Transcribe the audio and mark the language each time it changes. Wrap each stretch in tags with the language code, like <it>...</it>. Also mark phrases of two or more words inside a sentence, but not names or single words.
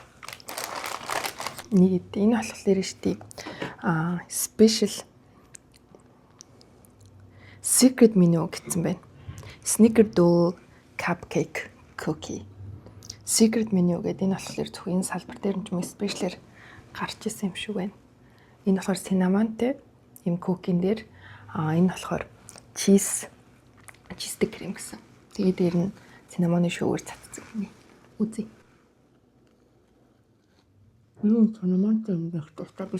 <mn>Нэг энэ болохоор штий.</mn> <en>Special secret menu</en> <mn>гэсэн байна.</mn> <en>Snickerdoodle cupcake cookie. Secret menu</en> <mn>гэдэг энэ болохоор зөвхөн энэ салбар дээр нь ч юм special-ээр гарч исэн юм шиг байна. Энэ болохоор cinnamon-тэй юм cookie-н дээр энэ болохоор</mn> <en>cheese cream</en> <mn>гэсэн. Тэгээд дээр нь cinnamon-ы шүүгээр цацсан гинэ. Үзье. Cinnamon-тэй юм байх тустай биш.</mn>